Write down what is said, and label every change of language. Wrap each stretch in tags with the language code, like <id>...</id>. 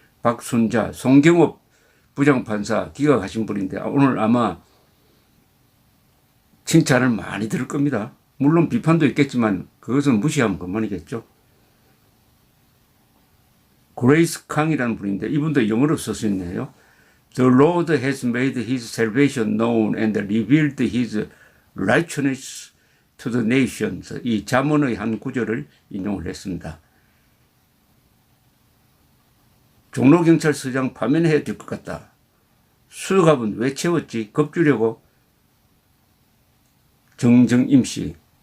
<ko>박순자, 송경업 부장판사 기각하신 분인데 오늘 아마 칭찬을 많이 들을 겁니다. 물론 비판도 있겠지만 그것은 무시하면 그만이겠죠. 그레이스 캉이라는 분인데 이분도 영어로 썼었네요.</ko> <en>The Lord has made his salvation known and revealed his righteousness to the nations.</en> <ko>이 잠언의 한 구절을 인용을 했습니다. 종로경찰서장 파면해야 될 것 같다. 수갑은 왜 채웠지? 겁주려고. 정정임 씨.</ko>